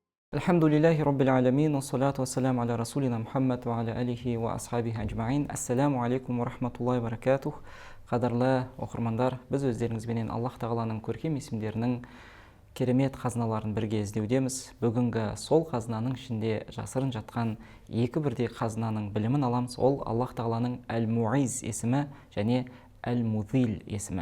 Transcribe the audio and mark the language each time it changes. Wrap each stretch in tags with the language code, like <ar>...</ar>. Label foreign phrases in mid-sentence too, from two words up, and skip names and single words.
<ar>الحمد لله رب العالمين والصلاة والسلام على رسولنا محمد وعلى آله وأصحابه أجمعين. السلام عليكم ورحمة الله وبركاته.</ar> <kk>Қадірлі оқырмандар, біз өздеріңізбенен Аллах Тағаланың көркем есімдерінің керемет қазыналарын бірге іздеудеміз. Бүгінгі сол қазынаның ішінде жасырын жатқан екі бірдей қазынаның білімін аламыз. Ол Аллах Тағаланың Әл-Муиз есімі және Әл-Мудил есімі.</kk>